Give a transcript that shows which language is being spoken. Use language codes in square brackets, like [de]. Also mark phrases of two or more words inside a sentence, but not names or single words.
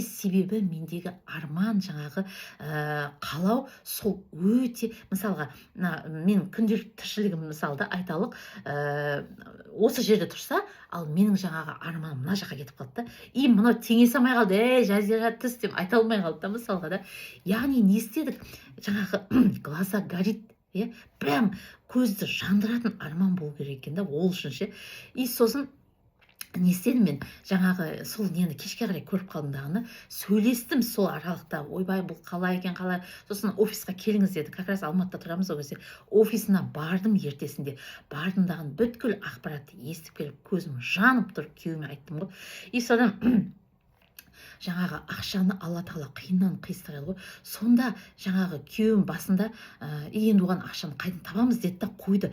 [kk] Себебі мендегі арман, жаңағы қалау сол өте, мысалға, мен күнделікті тіршілігім мысалда айталық, осы жерде тұрса, ал менің жаңағы арманым мына жаққа кетіп қалды да. И мынау теңесе алмай қалды, жазира түс деп айта алмай қалды да, мысалға да. Яғни не істедік? Жаңағы [ru] глаза горит, [kk] прям көзді жандыратын арман болу керек екен да, ол үшін ше. И сосын не істедім мен? Жаңағы сол нені кешке қарай көріп қалдым дағыны, сөйлестім сол аралықта. Ойбай, бұл қалай екен, қалай? Сосын офисқа келіңіз деді. [ru] Как раз [kk] Алматыда тұрамыз ол кезде. Офисына бардым ертесінде. Бардым дағын бүткіл ақпаратты естіп келіп, көзім жанып тұрып күйеуіме айттым ғой. И содан жаңағы ақшаны Алла тағала қиыннан қиыстырады ғой. Сонда жаңағы күйеуім басында енді оған ақшаны қайдан табамыз деді да қойды.